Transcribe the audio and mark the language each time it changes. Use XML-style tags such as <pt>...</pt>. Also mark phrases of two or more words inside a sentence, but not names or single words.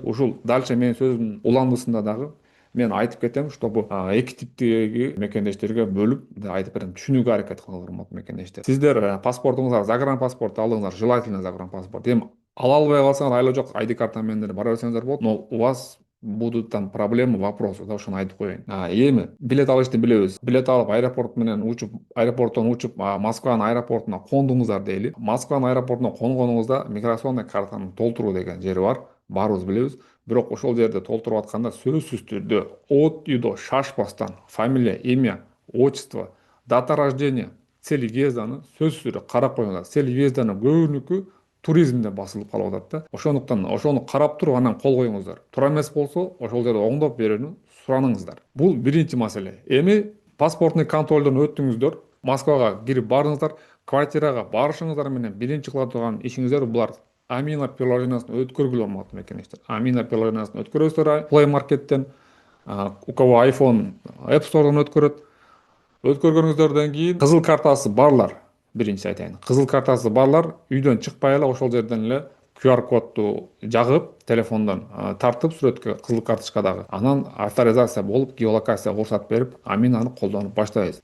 <ky>Ушул дальше менин сөзүмдүн уландысында дагы мен айтып кетем, чтобы эки типтеги мекендештерге бөлүп айтып берем, түшүнүүгө аракет кылыңыздар, урматтуу мекендештер. Сиздер паспортуңуздар загранпаспорт алыңыздар, желательно загранпаспорт. Эми ала албай калсаңар айла жок, ID карта менен деле бара берсеңиздер болот,</ky> <ru>но у вас будут там проблемы, вопросы,</ru> <ky>да, ошону айтып коеюн. Эми билет алышты билебиз. Билет алып аэропорт менен учуп, аэропорттон учуп Москванын аэропортуна кондуңуздар дейли. Москванын аэропортуна конгонуңузда миграционный картаны толтуруу деген жери бар. Баарыбыз билебиз. Бирок ошол жерде толтуруп атканда сөзсүз түрдө</ky> <ru>от и до</ru> <ky>шашпастан</ky> <ru>фамилия, имя, отчество, дата рождения, цель въезданы</ru> <ky>сөзсүз түрдө карап коюңуздар.</ky> <ru>Цель въезданы</ru> <ky>көбүнүкү туризмде басылып калып атат да. Ошондуктан ошону карап туруп анан кол коюңуздар. Туура эмес болсо ошол жерде оңдоп берүүнү сураныңыздар. Бул биринчи маселе. Эми паспортный контролдон өттүңүздөр, Москвага кирип барыңыздар, квартирага барышыңыздар менен биринчи кыла турган ишиңиздер булар Амина приложениясын өткөргүлө, урматтуу мекендештер. Амина приложениясын өткөрөсүздөр Play Market'тен,</ky> <ru>у кого</ru> <ky>iPhone App Store'дан өткөрөт. Өткөргөнүңүздөрдөн кийин кызыл картасы барлар, биринчи айтайын, кызыл картасы барлар үйдөн чыкпай эле ошол жерден эле QR кодду жагып, телефондон тартып сүрөткө кызыл карточкадагы, анан авторизация болуп, геолокация уруксат берип, Аминаны колдонуп баштайбыз.</ky>